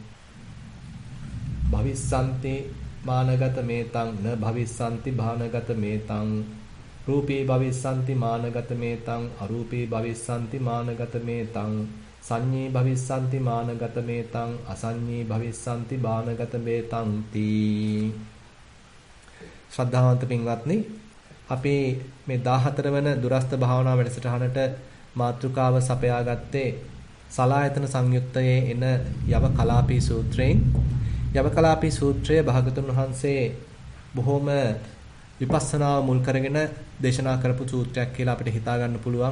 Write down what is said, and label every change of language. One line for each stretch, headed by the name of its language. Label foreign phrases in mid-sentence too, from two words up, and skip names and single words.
Pali: භවිස්සන්ති මානගත මේතං න භවිස්සන්ති භානගත මේතං රූපී භවිස්සන්ති මානගත මේතං අරූපී භවිස්සන්ති මානගත මේතං සංඤී භවිස්සන්ති මානගත මේතං අසංඤී භවිස්සන්ති බානගත මේතං තී
Sinhala: ශ්‍රද්ධාවන්ත පින්වත්නි අපි මේ 14 වන දුරස්ත භාවනා වැඩසටහනට මාතෘකාව සපයාගත්තේ සලායතන සංයුත්තයේ එන යව කලාපී සූත්‍රයෙන් යවකලාපී සූත්‍රය භාගතුන් වහන්සේ බොහොම විපස්සනාව මුල් කරගෙන දේශනා කරපු සූත්‍රයක් කියලා අපිට හිතා ගන්න පුළුවන්.